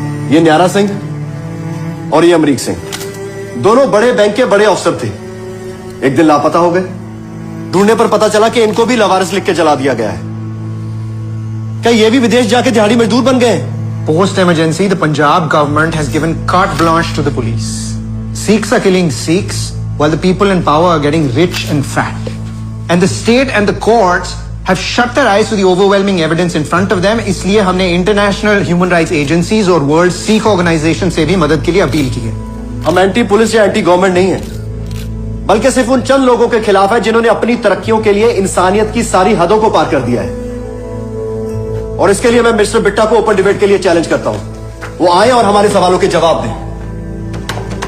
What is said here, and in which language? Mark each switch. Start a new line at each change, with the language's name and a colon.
Hindi: ये न्यारा सिंह और ये अमरीक सिंह, दोनों बड़े बैंक के बड़े अफसर थे। एक दिन लापता हो गए। ढूंढने पर पता चला कि इनको भी लावारिस लिख के जला दिया गया है। क्या ये भी विदेश जाके दिहाड़ी मजदूर बन गए?
English: Post emergency, the Punjab government has given carte blanche to the police. Sikhs are killing Sikhs while the people in power are getting rich and fat. And the state and the courts have shut their eyes to the overwhelming evidence in front of them.
Hindi: इसलिए हमने international human rights agencies और World Sikh Organization से भी मदद के लिए appeal की है। हम एंटी पुलिस या एंटी गवर्नमेंट नहीं है, बल्कि सिर्फ उन चंद लोगों के खिलाफ है जिन्होंने अपनी तरक्कियों के लिए इंसानियत की सारी हदों को पार कर दिया है। और इसके लिए मैं मिस्टर बिट्टा को ओपन डिबेट के लिए चैलेंज करता हूं, वो आए और हमारे सवालों के जवाब दें।